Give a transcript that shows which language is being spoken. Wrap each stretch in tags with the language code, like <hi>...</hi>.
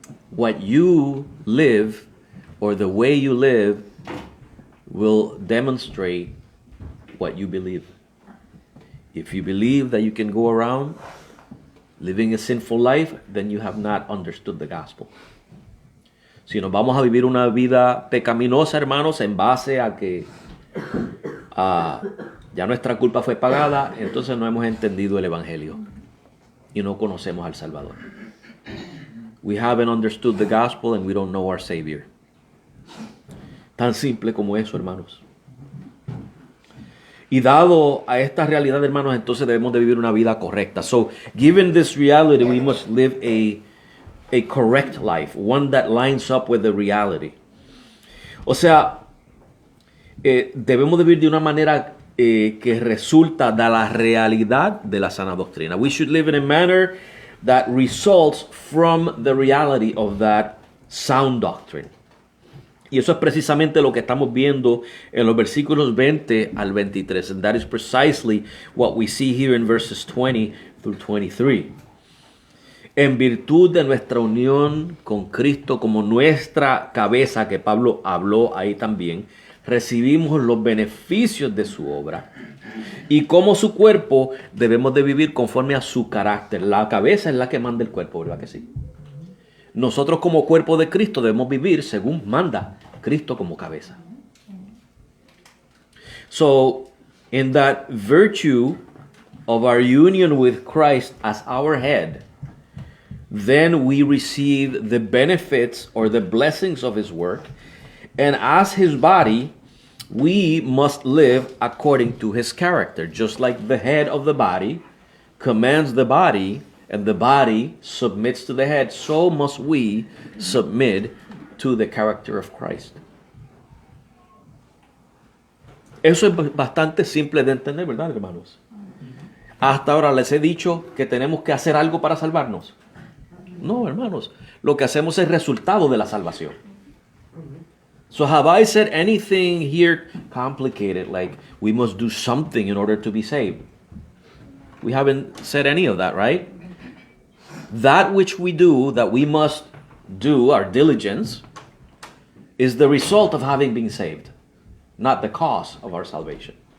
<en>What you live, or the way you live, will demonstrate what you believe. If you believe that you can go around living a sinful life, then you have not understood the gospel.</en> <es>Si nos vamos a vivir una vida pecaminosa, hermanos, en base a que ya nuestra culpa fue pagada, entonces no hemos entendido el evangelio y no conocemos al Salvador.</es> <en>We haven't understood the gospel and we don't know our Savior.</en> <es>Tan simple como eso, hermanos. Y dado a esta realidad, hermanos, entonces debemos de vivir una vida correcta.</es> <en>So, given this reality, we must live a correct life, one that lines up with the reality.</en> <es>O sea, debemos de vivir de una manera que resulta de la realidad de la sana doctrina.</es> <en>We should live in a manner that results from the reality of that sound doctrine.</en> <es>Y eso es precisamente lo que estamos viendo en los versículos 20 al 23.</es> <en>And that is precisely what we see here in verses 20 through 23.</en> <es>En virtud de nuestra unión con Cristo como nuestra cabeza, que Pablo habló ahí también, recibimos los beneficios de su obra. Y como su cuerpo debemos de vivir conforme a su carácter. La cabeza es la que manda el cuerpo, ¿verdad que sí? Nosotros como cuerpo de Cristo debemos vivir según manda Cristo como cabeza.</es> <en>So, in that virtue of our union with Christ as our head, then we receive the benefits or the blessings of his work. And as his body, we must live according to his character. Just like the head of the body commands the body, and the body submits to the head, so must we submit to the character of Christ.</en> <es>Eso es bastante simple de entender, ¿verdad, hermanos? Hasta ahora les he dicho que tenemos que hacer algo para salvarnos. No, hermanos. Lo que hacemos es resultado de la salvación.</es> <en>So have I said anything here complicated, like we must do something in order to be saved? We haven't said any of that, right? That which we do, that we must do, our diligence, is the result of having been saved, not the cause of our salvation.</en>